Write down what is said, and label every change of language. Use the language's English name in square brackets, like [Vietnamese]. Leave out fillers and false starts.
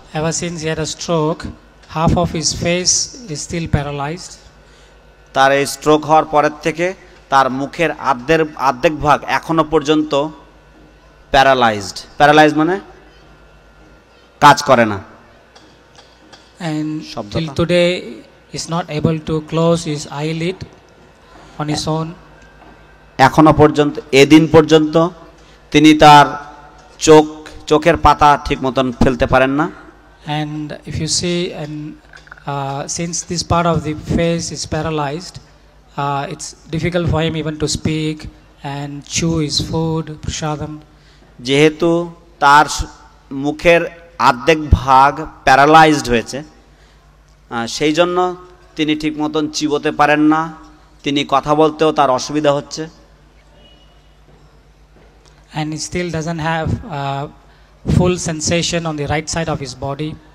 [English] Ever since he had a stroke, half of his face is still paralyzed. [Bangla] তার এই stroke হওয়ার পরের থেকে তার মুখের অর্ধেক ভাগ এখনো পর্যন্ত প্যারালাইজড মানে কাজ করে না, [English] And [Bangla] শব্দটা। [English] till today is not able to close his eyelid on his own. [Bangla] এখনো পর্যন্ত, এদিন পর্যন্ত তিনি তার চোখের পাতা ঠিক মতন ফেলতে পারেন না। [English] And if you see, and since this part of the face is paralyzed, it's difficult for him even to speak and chew his food, prasadam. [Bangla] যেহেতু তার মুখের অর্ধেক ভাগ প্যারালাইজড হয়েছে, সেই জন্য তিনি ঠিক মতন চিবোতে পারেন না, তিনি কথা বলতেও তার অসুবিধা হচ্ছে। [English] And he still doesn't have full sensation on the right side of his body.